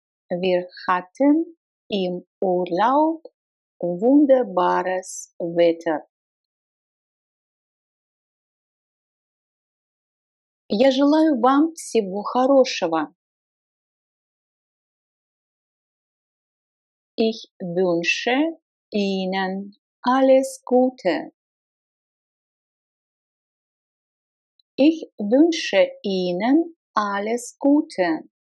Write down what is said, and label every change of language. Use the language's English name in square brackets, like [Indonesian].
[German] Wir hatten im Urlaub wunderbares Wetter. [Russian] Я желаю вам всего хорошего. [German] Ich wünsche Ihnen alles Gute. Ich wünsche Ihnen alles Gute.